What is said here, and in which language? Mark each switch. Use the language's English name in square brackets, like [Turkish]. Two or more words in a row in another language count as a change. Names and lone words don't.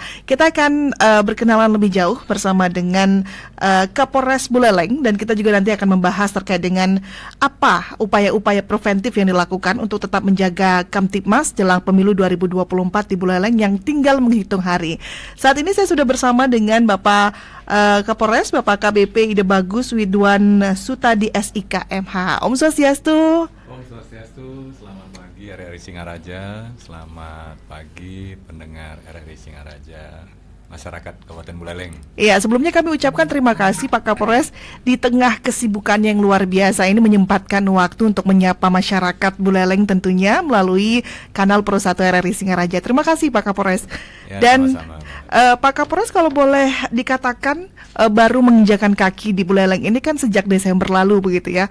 [Indonesian] Kita akan berkenalan lebih jauh bersama dengan Kapolres Buleleng, dan kita juga nanti akan membahas terkait dengan apa upaya-upaya preventif yang dilakukan untuk tetap menjaga Kamtibmas jelang pemilu 2024 di Buleleng yang tinggal menghitung hari. Saat ini saya sudah bersama dengan Bapak Kapolres, Bapak KBP Ide Bagus Widwan Sutadi SIK MH. [Balinese] Om Swastiastu. Om Swastiastu, [Indonesian] selamat pagi RRI Singaraja, selamat pagi pendengar RRI Singaraja, masyarakat Kabupaten Buleleng. Iya, sebelumnya kami ucapkan terima kasih Pak Kapolres di tengah kesibukan yang luar biasa ini menyempatkan waktu untuk menyapa masyarakat Buleleng tentunya melalui kanal Pro 1 RRI Singaraja. Terima kasih Pak Kapolres. Ya, dan sama-sama. Pak Kapolres, kalau boleh dikatakan baru menginjakan kaki di Buleleng ini kan sejak Desember lalu begitu ya.